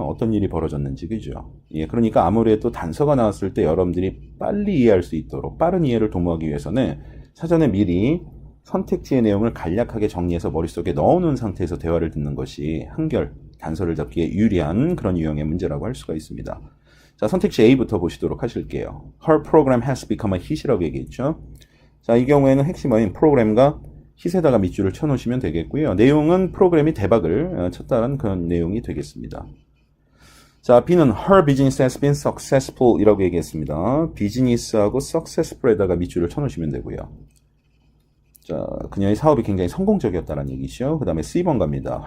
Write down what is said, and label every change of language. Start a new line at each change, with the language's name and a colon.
Korean: 어떤 일이 벌어졌는지, 그죠? 그러니까 아무래도 단서가 나왔을 때 여러분들이 빨리 이해할 수 있도록 빠른 이해를 도모하기 위해서는 사전에 미리 선택지의 내용을 간략하게 정리해서 머릿속에 넣어놓은 상태에서 대화를 듣는 것이 한결 단서를 잡기에 유리한 그런 유형의 문제라고 할 수가 있습니다. 자, 선택지 A부터 보시도록 하실게요.
English: Her program has become a hit
Korean: 이라고 얘기했죠. 자, 이 경우에는 핵심어인 프로그램과 hit에다가 밑줄을 쳐놓으시면 되겠고요. 내용은 프로그램이 대박을 쳤다는 그런 내용이 되겠습니다.
English: 자, B는 her business has been successful
Korean: 이라고 얘기했습니다. 비즈니스하고 successful에다가 밑줄을 쳐놓으시면 되고요. 자, 그녀의 사업이 굉장히 성공적이었다는 얘기죠. 그 다음에 C번 갑니다.